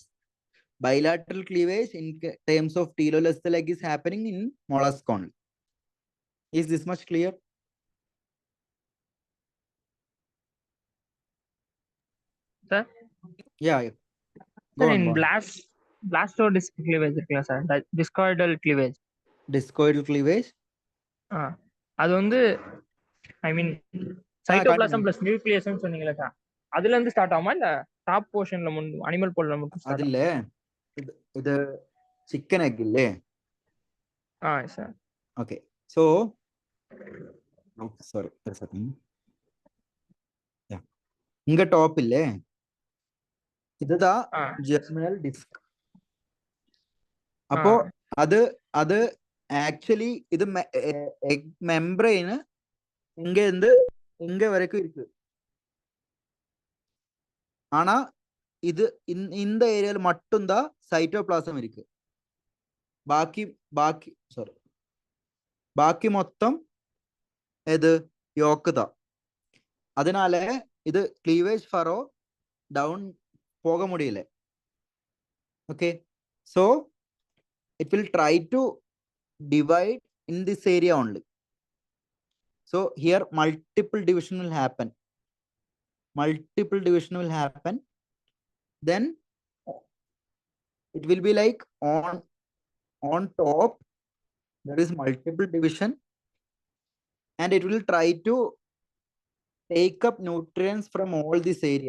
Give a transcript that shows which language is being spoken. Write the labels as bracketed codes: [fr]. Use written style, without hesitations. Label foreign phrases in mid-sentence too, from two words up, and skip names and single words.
[en] Bilateral cleavage in terms of telolecithal egg is happening in mollusk only. Is this much clear? Sir? Yeah. Go Sir, on, in go on. blastodisc cleavage [ta] இருக்குல்ல சார், [en] discoidal cleavage. Discoidal cleavage. [ta] அது வந்து [en] I mean cytoplasm plus nucleusனு [ta] சொன்னீங்களா சார், அதுல இருந்து ஸ்டார்ட் ஆகுமா இல்ல [en] top portionல animal poleல [ta] மட்டும் ஸ்டார்ட் [ml] അതില്ലേ ഇത് [en] chicken egg [ml] ഇല്ലേ? [ta] சார். [en] Okay. So sorry, a second. Yeah. [ta] இங்க டாப் இல்லே, இதுதான் [en] germinal disc. [ta] அப்போ அது ஆக்சுவலி இது [en] egg membrane [ta] இங்க இருந்து இங்க வரைக்கும் இருக்கு. ஆனா இது இந்த ஏரியால மட்டும்தான் சைட்டோபிளாசம் இருக்கு. [ml] ബാക്കി മൊത്തം ഇത് യോക്ക് தான். [ta] அதனால இது [en] cleavage furrow down [ta] போக முடியல. [en] Okay, so it will try to divide in this area only. So here multiple division will happen. Then it will be like on top there is multiple division, and it will try to take up nutrients from all this area.